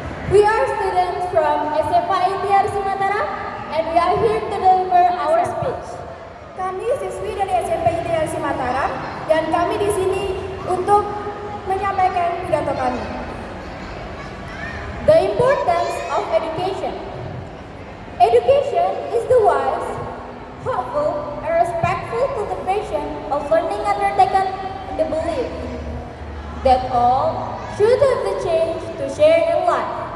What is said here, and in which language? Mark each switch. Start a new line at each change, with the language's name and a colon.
English: We are students from SMA ITR Mataram and we are here to deliver our speech.
Indonesian: Kami siswi dari SMP ITR Mataram dan kami di sini untuk menyampaikan pidato kami.
English: The importance of education. Education is the wise, hopeful, and respectful cultivation of learning undertaken in the belief that all should have the chance to share in life.